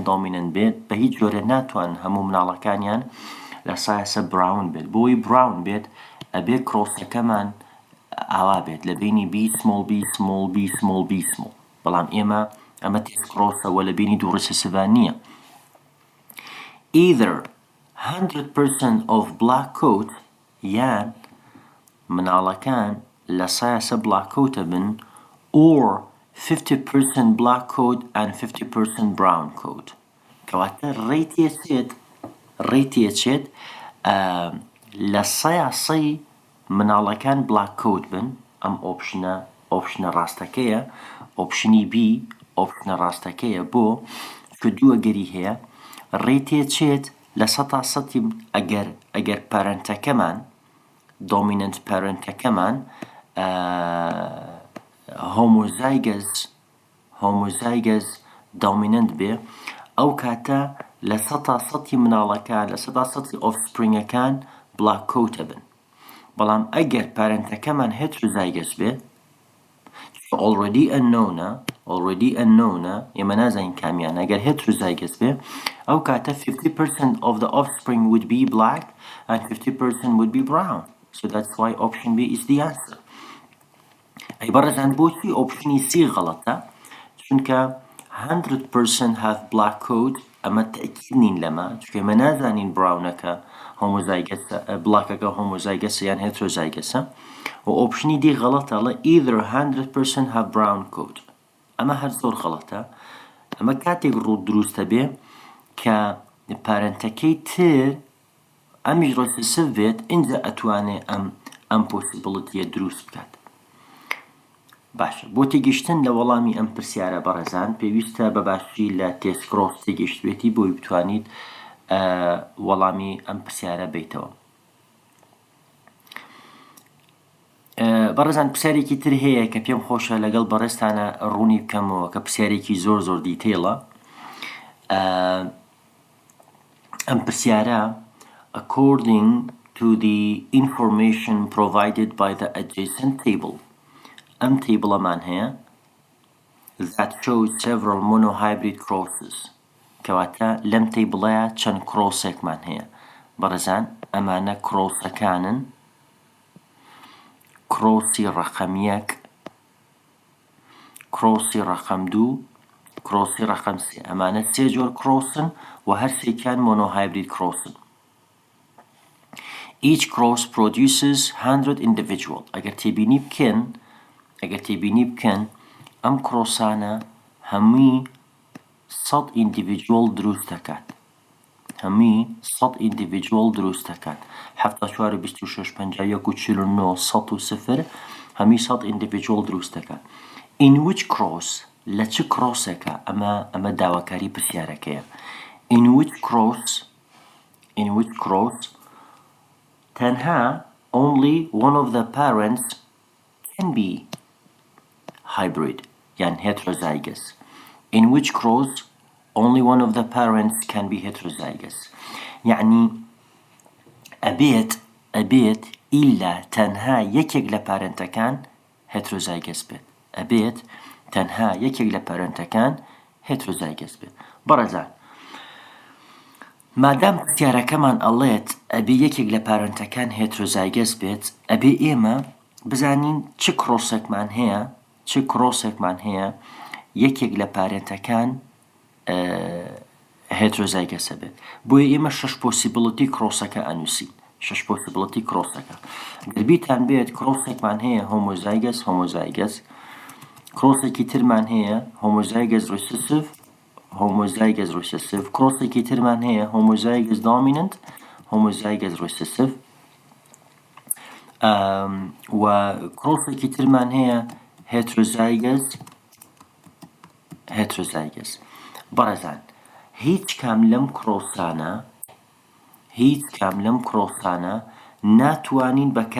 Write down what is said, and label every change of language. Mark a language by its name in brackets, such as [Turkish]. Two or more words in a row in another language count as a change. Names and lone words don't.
[Central Kurdish] دامینەنت بێت بە هیچ جۆرە ناتوان هەموو مناڵەکانیان لە سایەسە براون بێت بۆی براون بێت ئەبێ کرۆسەکەمان ئاوا بێت لە بینی b بەڵام ئێمە ئەمە تێست کرۆسەوە لە بینی دوو ڕێسەسیڤان نییە [English] either 100% of black coat [Central Kurdish] یان مناڵەکان لە سایەسە [English] black coatە [Central Kurdish] بن [English] or 50% black coat and 50% brown coat [Central Kurdish] کەواتە ڕێتێچێت لە سەیاسەی مناڵەکان [English] black coat [Central Kurdish] بن ئەم ئۆپشنە ڕاستەکەیە ئۆپشنی B ئۆپشنە ڕاستەکەیە بۆ کە دووە گەری هەیە ڕێتێچێت لە 100% ئەگەر پەرەنتەکەمان dominant پەرەنتەکەمان [English] homozygous dominant [Central Kurdish] بێ ئەو کاتە لسطا سطي مناڵەکان لەسەدا سەتی ئۆفسپرینگەکان بلاک کۆتە بن بەڵام ئەگەر پارەنتەکەمان هێتروزایگەس بێت [English] already unknown [Central Kurdish] ئێمە نازانین کامیان ئەگەر هێتروزایگەس بێ ئەو کاتە [English] 50% of the offspring would be black and 50% would be brown, so that's why option B is the answer. [Central Kurdish] ئەی بەڕێزان بۆچی ئۆپشنی C غەڵەتە؟ چونکە [English] 100% have black coat [Central Kurdish] ئەمە تەئکید نین لەمە چونکە ئێمە نازانین براونەکە هۆمۆزایگەسە بلاکەکە هۆمۆزایگەسە یان هێتروزایگەسە و ئۆپشنی دی غەڵەتە ئەڵێ [English] either 100% have brown coat [Central Kurdish] ئەمە هەر زۆر غەڵەتە ئەمە کاتێک ڕوو دروستە بێ کە پارەنتەکەی تر ئەمیش ڕۆسسف بێت ئینجا ئەتوانێ ئەم پۆسیبڵتیە دروست بکات. باشە بۆ تێگەیشتن لە وەڵامی ئەم پرسیارە بەڕێزان پێویستە بەباشی لە تێسکرۆس تێگەیشتوێتی بۆی بتوانیت وەڵامی ئەم پرسیارە بیتەوە. بەڕێزان پرسیارێکی تر هەیە کە پێم خۆشە لەگەڵ بەڕێستانە ڕوونی بکەمەوە کە پرسیارێکی زۆر زۆر دیتەیڵە. ئەم پرسیارە [English] according to the information provided by the adjacent table [Central Kurdish] ئەم تیبڵەمان هەیە [English] that shows several monohybrid crosses [Central Kurdish] کەواتە لەم تیبڵەیە چەند کرۆسێکمان هەیە بەڕێزان ئەمانە کرۆسەکانن کرۆسی ڕەقەم 1 کرۆسی ڕەقەم 2 کرۆسی ڕەقەم 3 ئەمانە سێ جۆر کرۆسن و هەر سێکیان monohybrid کرۆسن. [English] Each cross produces 100 individual [Central Kurdish] ئەگەر تێبینی بکەن ئەم کرۆسانە هەمووی 100 individual دروست دەکات هەمووی 100 individual دروست دەکات 74 26 51 49 100 هەمووی 100 individual دروست دەکات. [English] In which cross [Central Kurdish] لە چ کرۆسێکە ئەمە داواکاری پرسیارەکەیە. [English] In which cross [Central Kurdish] تەنها [English] only one of the parents can be hybrid [Central Kurdish] يعني heterozygous. [English] In which cross only one of the parents can be heterozygous [Central Kurdish] يعني أبيت إلا تنها يكيك لبارنتكان heterozygous بيت أبيت تنها يكيك لبارنتكان heterozygous بيت برزان مادام اختیارەکەمان ئەڵێت ئەبێ یەکێک لە پارەنتەکان هێترۆزایگەس بێت ئەبێ ئێمە بزانین چ کرۆسێکمان هەیە یەکێک لە پارێنتەکان هێترۆزایگەسە بێت بۆیە ئێمە 6 پۆسیبڵتی کرۆسەکە ئەنووسین 6 پۆسیبڵتی کرۆسەکە گەربیتان بێت کرۆسێکمان هەیە هۆمۆزایگەس کرۆسێکی ترمان هەیە هۆمۆزایگەس recessive کرۆسێکی ترمان هەیە [English] homozygous dominant homozygous recessive [Central Kurdish] و کرۆسێکی ترمان هەیە heterozygous بەڕێزان هیچ کام لەم کرۆسانە ناتوانین